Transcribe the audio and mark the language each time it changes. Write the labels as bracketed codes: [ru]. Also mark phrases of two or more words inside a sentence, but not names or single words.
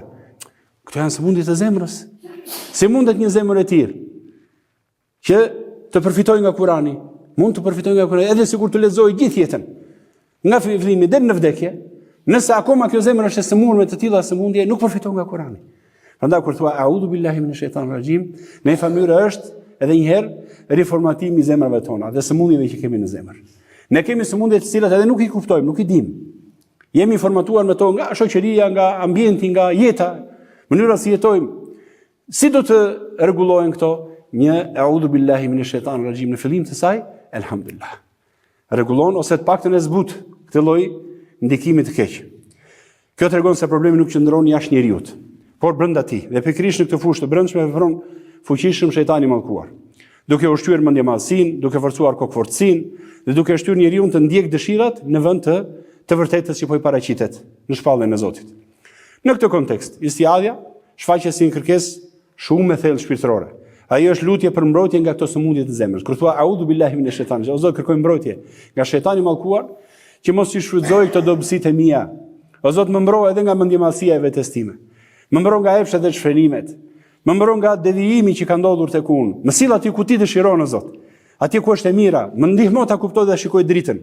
[sq] Këto janë sëmundje të zemrës. Si mundet një zemër e tillë që të përfitojë nga Kurani? Mund të përfitojë nga Kurani edhe sikur të lexojë gjithë jetën, nga fillimi deri në vdekje, nëse akoma kjo zemër është e sëmurë me të tilla sëmundje, nuk përfiton nga Kurani. Prandaj kur thua [ar] أعوذ بالله من الشيطان الرجيم, [sq] në një mënyrë është edhe një herë riformatimi i zemrave tona dhe sëmundjeve që kemi në zemër. Ne kemi sëmundje të cilat edhe nuk i kuptojmë, nuk i dimë. Jemi formatuar me to nga shoqëria, nga ambienti, nga jeta, mënyra si jetojmë. Si do të rregullohen këto? Një [ar] أعوذ بالله من الشيطان الرجيم [sq] në fillim të saj, elhamdulillah. Rregullon ose të paktën e zbut këtë lloj ndikimi të keq. Kjo tregon se problemi nuk qëndron jashtë njerëzit, por brenda tij. Dhe pikërisht në këtë fushë të brendshme vepron fuqishëm shejtani i mallkuar, duke ushqyer mendjemadhsinë, duke forcuar kokfortësinë dhe duke shtyrë njeriu të ndjek dëshirat në vend të vërtetës që po i paraqitet në shpalljen e Zotit. Në këtë kontekst, istiadhja shfaqet si një kërkesë shumë e thellë shpirtërore. Ajo është lutje për mbrojtje nga këto sëmundje të zemrës. Kur thua [ar] أعوذ بالله من الشيطان, [sq] o Zot, kërkoj mbrojtje nga shejtani i mallkuar, që mos i shfrytëzoj këto dobësitë e mia. O Zot, më mbro edhe nga mendjemallësia e vetes time. Më mbro nga epshet dhe çfrenimet. Më mbro nga devijimi që ka ndodhur tek unë. Më sill aty ku ti dëshiron, o Zot. Atje ku është e mira, më ndihmo ta kuptoj dhe shikoj dritën.